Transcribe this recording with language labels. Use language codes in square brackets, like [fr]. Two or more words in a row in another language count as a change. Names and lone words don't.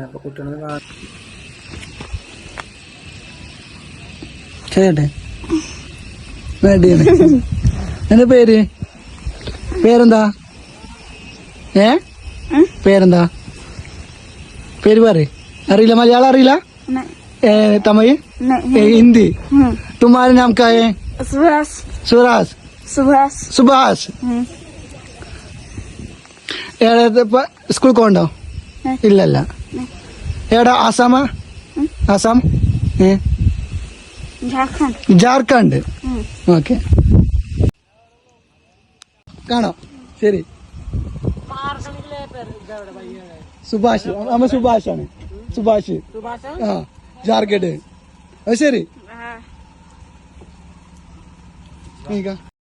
[ml] അപ്പൊ കുട്ടികളെ ചേട്ടെ എന്താ പേരെന്താ? പേരെന്താ? പേര് പറ. അറിയില്ല? മലയാളം അറിയില്ല? [hi] तमिल हिंदी. तुम्हारे नाम क्या है? सुभाष. सुभाष. सुभाष. सुभाष. स्कूल कौन हो? [ml] ഇല്ല ഇല്ല. എടാ ആസാം? ആസാം? [hi] झारखंड. झारखंड. ओके. [ml] കാണോ? ശരി. സുഭാഷ്. അമ്മ സുഭാഷാണ്. സുഭാഷ്. ആ ജാർഖണ്ഡ്. അത് ശരി.